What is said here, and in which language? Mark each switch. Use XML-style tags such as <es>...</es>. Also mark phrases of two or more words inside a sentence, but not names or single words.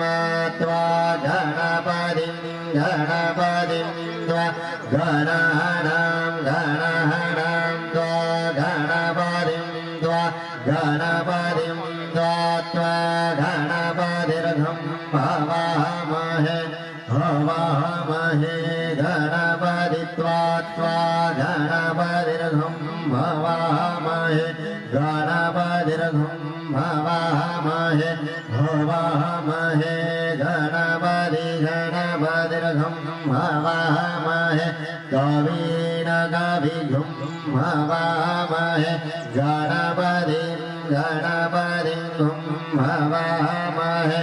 <sa>त्वा गणपतिं गणपतिं त्वा गणानाम गणानाम त्वा गणपतिं त्वा गणपतिं त्वा गणपतिर्घं हवामहे हवामहे गणपतित्वा गणपतिर्घं हवामहे गणपतिर्घं हवामहे हवामहे गणपतिर्घं हवामहे कविघं हवामहे गणपतिं हवामहे</sa>